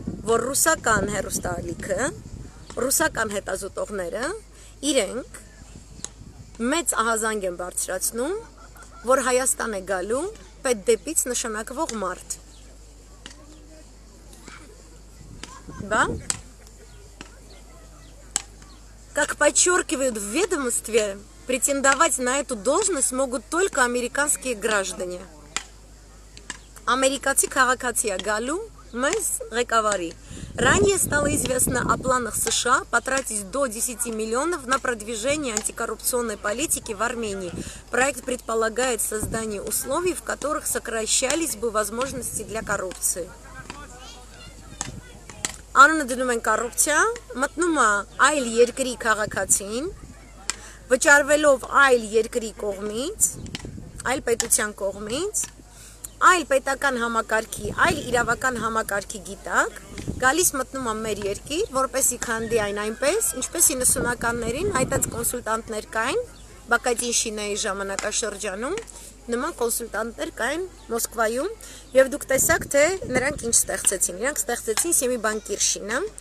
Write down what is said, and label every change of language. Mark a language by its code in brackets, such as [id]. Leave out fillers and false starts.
[hy] որ ռուսական հեռուստաալիքը, ռուսական հետազոտողները իրենք մեծ ահազանգ են բարձրացնում, որ Հայաստան է գալու պետդեպից նշանակվող մարդ։ [ru] Да? Как подчеркивают в ведомстве, претендовать на эту должность могут только американские граждане. Американцы [hy] քաղաքացի галу մեզ ղեկավարի. [ru] Ранее стало известно о планах США потратить до 10 миллионов на продвижение антикоррупционной политики в Армении. Проект предполагает создание условий, в которых сокращались бы возможности для коррупции. [hy] Անունը դնում են կոռուպցիա, մտնում է այլ երկրի քաղաքացին, վճարվելով այլ երկրի կողմից, այլ պետության կողմից, այլ պետական համակարգի, այլ իրավական համակարգի գիտակ, գալիս մտնում ան մեր երկիր, որպեսի քանդի այն այնպես, ինչպես 90-ականներին հայտած կոնսուլտանտներ կային, Բակատինշինայի ժամանակաշրջանում, նման կոնսուլտանտներ կային Մոսկվայում, եւ դուք տեսաք, թե նրանք ինչ ստեղծեցին։ Իրանք ստեղծեցին Սեմիբանկիրշինը,